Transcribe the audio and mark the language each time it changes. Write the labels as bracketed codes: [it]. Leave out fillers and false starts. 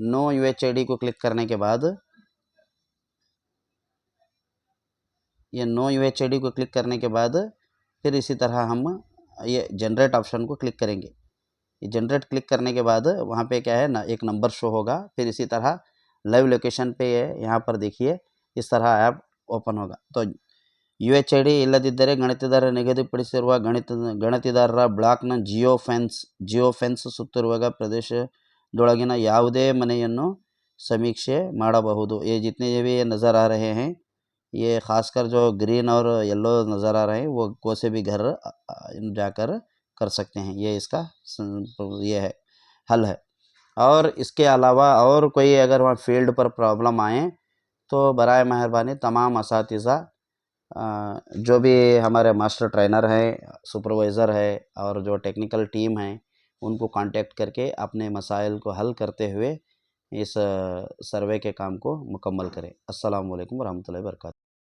[hi] No UHID को click करने के बाद ये नो UHID को क्लिक करने के बाद फिर इसी तरह हम ये जनरेट ऑप्शन को क्लिक करेंगे। ये जनरेट क्लिक करने के बाद वहाँ पे क्या है ना एक नंबर शो होगा। फिर इसी तरह लाइव लोकेशन पे यहाँ पर देखिए इस तरह ऐप ओपन होगा। [kn] तो UHID ಇಲ್ಲದಿದ್ದರೆ ಗಣತಿದಾರ ನಿಗದಿಪಡಿಸಿರುವ ಗಣತಿದಾರರ ಬ್ಲಾಕ್ನ ಜಿಯೋ ಫೆನ್ಸ್ ಸುತ್ತಿರುವ ಪ್ರದೇಶದೊಳಗಿನ ಯಾವುದೇ ಮನೆಯನ್ನು ಸಮೀಕ್ಷೆ ಮಾಡಬಹುದು। [hi] ये जितने भी नज़र आ रहे हैं ये खासकर जो ग्रीन और येलो नज़र आ रहे हैं वो कोई से भी घर जाकर कर सकते हैं। ये इसका ये है हल है। और इसके अलावा और कोई अगर वहाँ फील्ड पर प्रॉब्लम आए तो बराए मेहरबानी तमाम असातिज़ा जो भी हमारे मास्टर ट्रेनर हैं, सुपरवाइज़र है और जो टेक्निकल टीम है उनको कांटेक्ट करके अपने मसाइल को हल करते हुए इस सर्वे के काम को मुकम्मल करें। अस्सलाम वालेकुम रहमतुल्लाहि व बरकातहू।